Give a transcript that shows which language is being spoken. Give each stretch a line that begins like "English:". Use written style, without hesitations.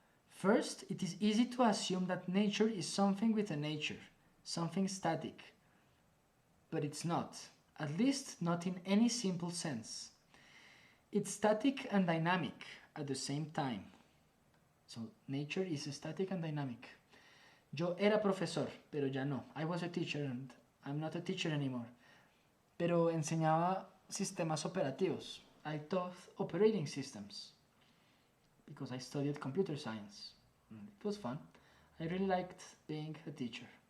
English: First, it is easy to assume that nature is something with a nature, something static. But it's not, at least not in any simple sense. It's static and dynamic at the same time. So, nature is static and dynamic.
Spanish: Yo era profesor, pero ya no.
English: I was a teacher and I'm not a teacher anymore.
Spanish: Pero enseñaba sistemas operativos.
English: I taught operating systems because I studied computer science. It was fun. I really liked being a teacher.